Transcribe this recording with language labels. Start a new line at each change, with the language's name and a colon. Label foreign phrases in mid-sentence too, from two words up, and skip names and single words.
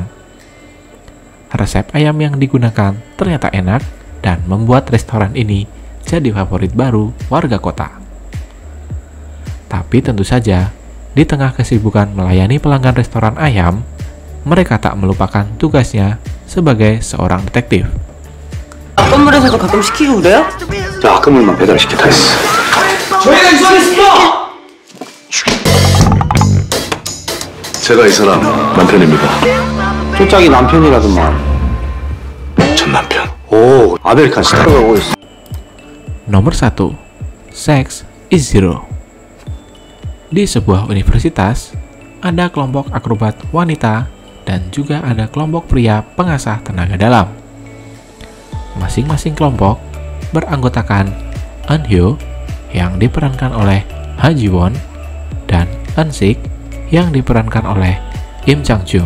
Indonesian: Resep ayam yang digunakan ternyata enak dan membuat restoran ini jadi favorit baru warga kota. Tapi tentu saja, di tengah kesibukan melayani pelanggan restoran ayam, mereka tak melupakan tugasnya sebagai seorang detektif.
Korean: 건물에서도 가끔 시키고 그래요? 자, 아까물만 배달시켜 다 했어. 저희가 입선했습니다! 제가 이 사람 남편입니다. 초짝이 남편이라더만. 전 남편. 오,
English: American style
Korean: 가고 있어.
Indonesian: Nomor 1. Sex is Zero. Di sebuah universitas, ada kelompok akrobat wanita dan juga ada kelompok pria pengasah tenaga dalam. Masing-masing kelompok beranggotakan Eun-hyo yang diperankan oleh Ha Ji-won dan Eun-sik yang diperankan oleh Im Chang-jung.